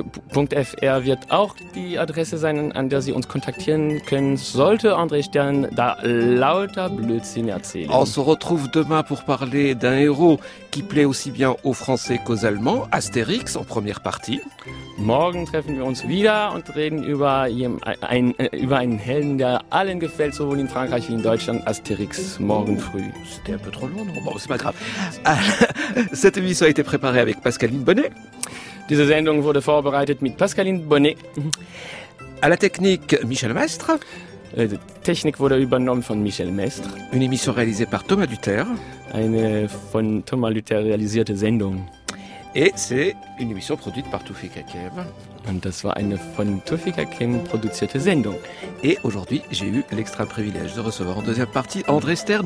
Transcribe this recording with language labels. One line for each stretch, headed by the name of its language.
German: Franceculture.fr wird auch die Adresse sein, an der Sie uns kontaktieren können, sollte André Stern da lauter Blödsinn erzählen.
French: On se retrouve demain pour parler d'un héros qui plaît aussi bien aux Français qu'aux Allemands, Astérix, en première partie.
German: Morgen treffen wir uns wieder und reden über einen Helden, der allen gefällt. Sowohl in Frankreich wie in Deutschland, Astérix, morgen früh.
French: C'était un peu trop long, non? Bon, c'est pas grave. Cette émission a été préparée avec Pascaline Bonnet.
German: Diese Sendung wurde vorbereitet mit Pascaline Bonnet.
French: À la technique, Michel Maestre.
German: Die Technik wurde übernommen von Michel Maestre.
French: Une émission réalisée par Thomas Luther.
German: Eine von Thomas Luther réalisierte Sendung.
French: Et c'est une émission produite par Tufik Akev.
German: Und das war eine von Tufik Akev produzierte Sendung.
French: Et aujourd'hui, j'ai eu l'extra privilège de recevoir en deuxième partie André Stern.